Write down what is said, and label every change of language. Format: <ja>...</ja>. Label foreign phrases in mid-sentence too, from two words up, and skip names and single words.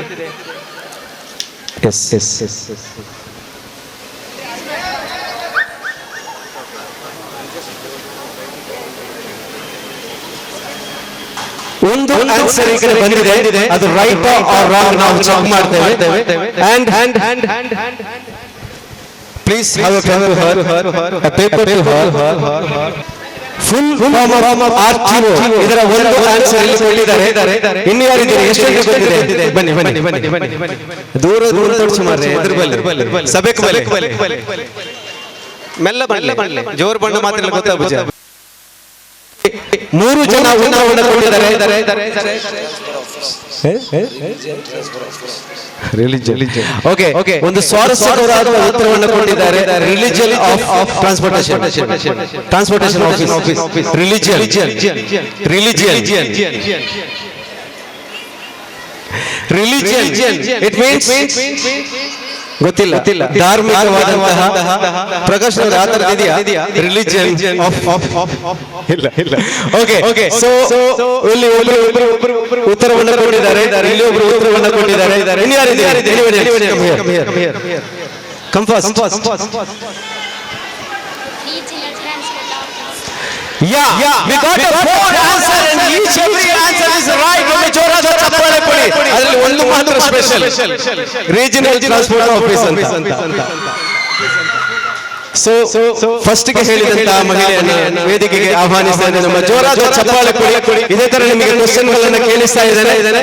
<kn>ಒಂದು ಆನ್ಸರ್ ಈ ಕಡೆ ಬಂದಿದೆ, ಅದು</kn> <en>right or wrong</en> <kn>ನಾವು ಚೆಕ್ ಮಾಡ್ತೇವೆ.</kn> <en>ಅಂಡ್ please have a pen to her, a paper to her. full form of</en> <kn>RTO. ಇದರ ಒಂದು ಆನ್ಸರ್ ಇಲ್ಲಿ ಕೊಟ್ಟಿದ್ದಾರೆ. ಇನ್ನು ಯಾರಿದ್ದಾರೆ? ಎಷ್ಟು ಗೊತ್ತಿದೆ? ಬನ್ನಿ ಬನ್ನಿ ಬನ್ನಿ ಬನ್ನಿ. ದೂರ ದೂರ ತೋರಿಸು ಮಾರ್ರೆ.</kn> <tcy>ಎದುರು ಬಲ್ಲಿ ಸಭೆಕ್ ಬಲ್ಲಿ ಮೆಲ್ಲ ಬಣ್ಣ ಜೋರ್ ಬಣ್ಣ ಮಾತ್ರ ಗೊತ್ತಾಗ್ಬಿಜ.</tcy> <kn>3 ಜನ ಉತ್ತರವನ್ನು ಕೊಟ್ಟಿದ್ದಾರೆ. ರಿಲಿಜನ್. ಓಕೆ, ಒಂದು ಸ್ವಾರಸ್ಯಕರವಾದ ಉತ್ತರವನ್ನು ಕೊಟ್ಟಿದ್ದಾರೆ.</kn> <en>religion of transportation office. religion it means ಗೊತ್ತಿಲ್ಲ.</en> <kn>ಧಾರ್ಮಿಕವಾದಂತಹ ಪ್ರಕಾಶ್ ಅವರ ಆಧಾರ ಇದೆಯಾ? ರಿಲಿಜನ್ ಇಲ್ಲ.</kn> <en>OK, so</en> <kn>ಇಲ್ಲಿ ಒಬ್ಬರು ಉತ್ತರವನ್ನು ಕೊಟ್ಟಿದ್ದಾರೆ. ಇಲ್ಲಿ ಒಬ್ಬರು ಉತ್ತರವನ್ನು ಕೊಟ್ಟಿದ್ದಾರೆ. ಇನ್ನು ಯಾರಿದ್ದಾರೆ?</kn> <en>come fast. Yeah, we got a 4 answer and each every answer is right.</en> <kn>ಒಮ್ಮೆ ಜೋರಾದ ಚಪ್ಪಾಳೆ ಕೊಡಿ. ಅದರಲ್ಲಿ ಒಂದು ಮಾತ್ರ ಸ್ಪೆಷಲ್,</kn> <en>regional transport office</en> <kn>ಅಂತ.</kn> <en>so first</en> <kn>ಗೆ ಹೇಳಿದಂತ ಮಹಿಳೆಯನ್ನ ವೇದಿಕೆಗೆ ಆಹ್ವಾನಿಸಿದ ನಮ್ಮ ಜೋರಾದ ಚಪ್ಪಾಳೆ ಕೊಡಿ. ಇದೇ ತರ ನಿಮಗೆ ಕ್ವೆಶ್ಚನ್ ಗಳನ್ನ ಕೇಳಿಸ್ತಾ ಇದ್ದೇನೆ.</kn>